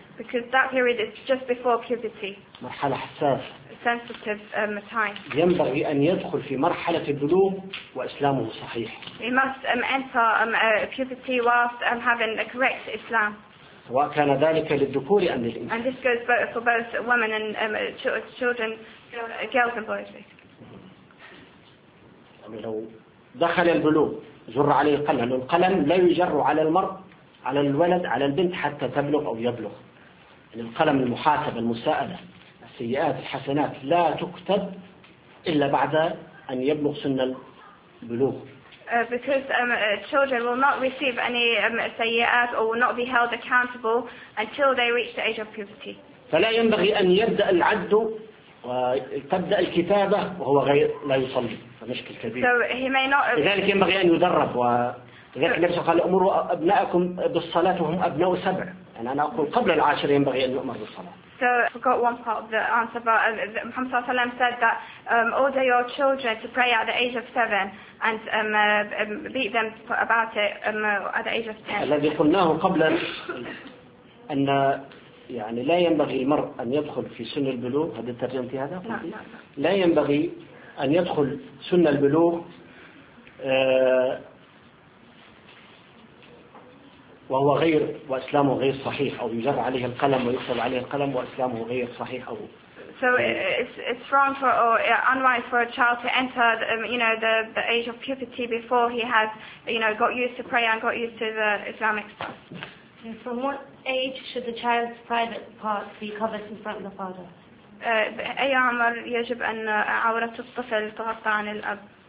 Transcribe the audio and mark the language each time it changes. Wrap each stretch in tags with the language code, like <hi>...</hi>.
<en>Because that period is just before puberty.</en> <ar>مرحلة حساسة.</ar> <en>Sensitive time.</en> <ar>ينبغي أن يدخل في مرحلة البلوغ وإسلامه صحيح.</ar> <en>He must enter puberty whilst having a correct Islam.</en> <ar>وكان ذلك للذكور أم للإنثى.</ar> <en>And this goes both for both women and children, girls and boys.</en> <ar>يعني لو دخل البلوغ جر عليه القلم، القلم لا يجر على المرء على الولد على البنت حتى تبلغ أو يبلغ. القلم المحاسبة المساءلة. السيئات الحسنات لا تكتب إلا بعد أن يبلغ سن البلوغ.</ar> <en>Because children will not receive any سيئات or will not be held accountable until they reach the age of puberty.</en> <ar>فلا ينبغي أن يبدأ العد وتبدأ الكتابة وهو غير لا يصلي مشكل كبير.</ar> <en>So he may not.</en> <ar>لذلك ينبغي أن يدرب ولذلك النبي قال أمروا أبناءكم بالصلاة وهم أبناء سبع. يعني أنا أقول قبل العاشر ينبغي أن يؤمر بالصلاة.</ar> <en>So I forgot one part of the answer, but Muhammad</en> <ar>Sallallahu Alaihi Wasallam</ar> <en>said that order your children to pray at the age of 7 and beat them about it at the age of 10.</en> <ar>الذي قلناه قبلا أن يعني لا ينبغي المرء أن يدخل في سن البلوغ هذا الترجمة هذا لا ينبغي أن يدخل سن البلوغ وهو غير وإسلامه غير صحيح أو يجر عليه القلم ويكتب عليه القلم وإسلامه غير صحيح أو.</ar> <en>So it's wrong for or unwise for a child to enter you know the age of puberty before he has you know got used to prayer and got used to the Islamic stuff. And from what age should the child's private part be covered in front of the father?</en> <ar>أي عمر يجب أن عورة الطفل تغطى عن الأب.</ar>